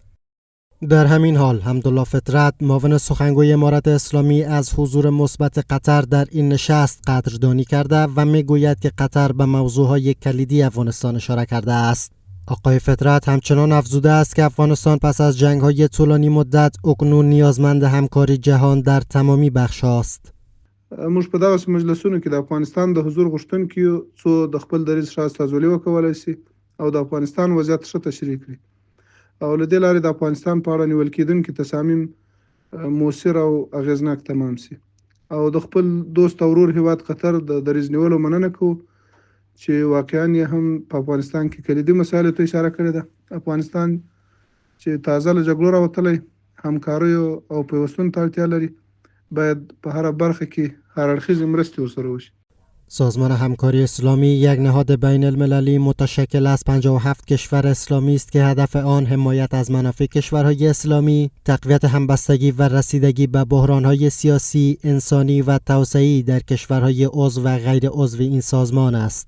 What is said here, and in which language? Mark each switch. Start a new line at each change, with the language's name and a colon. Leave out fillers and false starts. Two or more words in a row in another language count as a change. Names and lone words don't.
Persian: در همین حال حمدالله فطرت، معاون سخنگوی امارت اسلامی، از حضور مثبت قطر در این نشست قدردانی کرده و میگوید که قطر به موضوعهای کلیدی افغانستان اشاره کرده است. آقای فطرت همچنان افزوده است که افغانستان پس از جنگ‌های طولانی مدت اکنون نیازمند همکاری جهان در تمامی بخش‌ها است.
Pashto: موږ په دغه مجلسونو کې د افغانستان د حضور غوښتونکو څو د خپل دریځ ښه استازولي وکولای شي او د افغانستان وضعیت ښه تشریح کړي او له دې لارې د افغانستان په اړه نیول کېدونکي تصامیم مؤثر او اغېزناک تمام شي او د خپل دوست او ورور هیواد قطر د دریځ نیولو مننه کوو چې واقعا یې هم په افغانستان کې کلیدي مسایلو ته اشاره کړې ده. افغانستان چې تازه له جګړو راوتلی، همکاریو او پیوستون ته اړتیا لري، باید په هره برخه کې هر اړخیزې مرستې ورسره وشي.
Persian: سازمان همکاری اسلامی یک نهاد بین المللی متشکل از 57 کشور اسلامی است که هدف آن حمایت از منافع کشورهای اسلامی، تقویت همبستگی و رسیدگی به بحرانهای سیاسی، انسانی و توسعه‌ای در کشورهای عضو و غیر عضو این سازمان است.